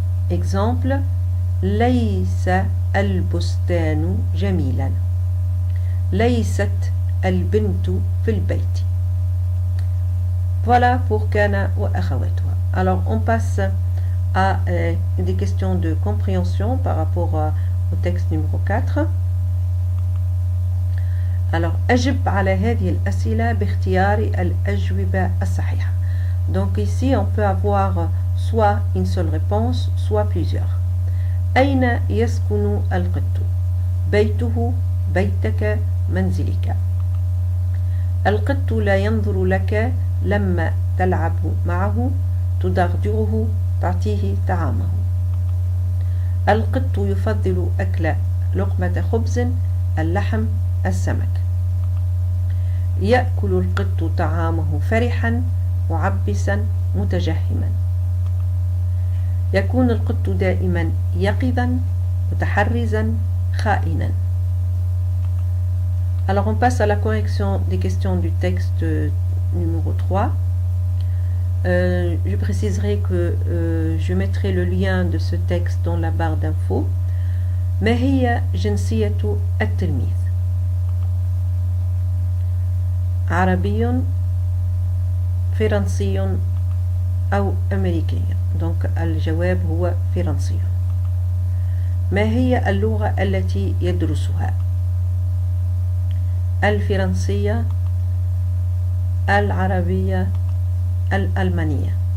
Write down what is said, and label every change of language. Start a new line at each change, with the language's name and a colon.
Arabic: Exemple, laysa al-bustanu jamilan, laysat al-bintu fil bayti.
French: Voilà pour kana wa akhawatuha. Alors on passe à des questions de compréhension par rapport au texte numéro 4.
Arabic: Alors, أجب على هذه الأسئلة باختيار الأجوبة الصحيحة.
French: Donc ici, on peut avoir soit une seule réponse, soit plusieurs.
Arabic: أين يسكن القط؟ بيته، بيتك، منزلك. القط لا ينظر لك لما تلعب معه، تدغدغه، تعطيه طعامه. القط يفضل أكل لقمة خبز، اللحم، السمك. يأكل القط طعامه فرحا معبسا متجهما. يكون القط دائما يقظا متحرزا خائنا.
French: Alors on passe à la correction des questions du texte numéro 3. Je préciserai que je mettrai le lien de ce texte dans la barre d'infos.
Arabic: ما هي جنسية التلميذ؟ عربي، فرنسي أو أمريكي. donc الجواب هو فرنسي. ما هي اللغة التي يدرسها؟ الفرنسية، العربية، الألمانية.